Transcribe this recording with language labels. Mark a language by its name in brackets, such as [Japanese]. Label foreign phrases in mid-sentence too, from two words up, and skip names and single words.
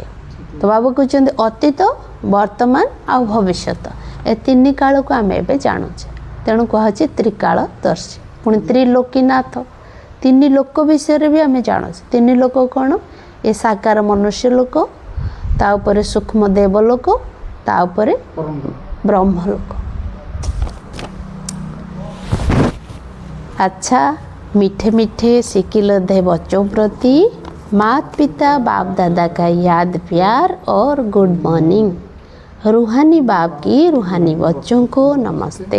[Odia] ତ ବାବା କହୁଛନ୍ତି ଅତୀତ, ବର୍ତ୍ତମାନ ଆଉ ଭବିଷ୍ୟତ, ଏ ତିନି କାଳକୁ ଆମେ ଏବେ ଜାଣୁଛେ। ତେଣୁ କୁହାହେଉଛି ତ୍ରିକାଳଦର୍ଶୀ। ପୁଣି ତ୍ରିଲୋକୀନାଥ, ତିନି ଲୋକ ବିଷୟରେ ବି ଆମେ ଜାଣୁଛେ। ତିନି ଲୋକ କ'ଣ? ଏ ସାକାର ମନୁଷ୍ୟ ଲୋକ, ତା ଉପରେ ସୂକ୍ଷ୍ମ ଦେବଲୋକ, ତା ଉପରେ ବ୍ରହ୍ମଲୋକ। [Hindi] अच्छा, मीठे मीठे सिकिलधे बच्चों प्रति माता पिता बाप दादा का याद प्यार और [English] good morning. [Hindi] रूहानी बाप की रूहानी बच्चों को नमस्ते।